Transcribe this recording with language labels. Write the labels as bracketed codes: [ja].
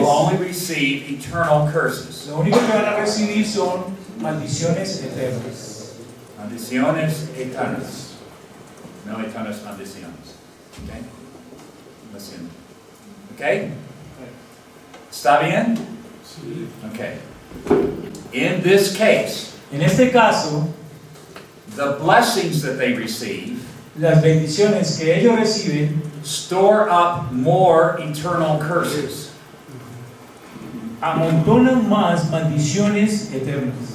[en] will only receive eternal curses. [es] lo único que van a recibir son maldiciones eternas. Maldiciones eternas. No eternas maldiciones. Okay? Lo siento. Okay? ¿Está bien? Sí. [en] Okay. In this case, [es] En este caso, [en] the blessings that they receive [es] las bendiciones que ellos reciben [en] store up more eternal curses. [es] amontonan más maldiciones eternas.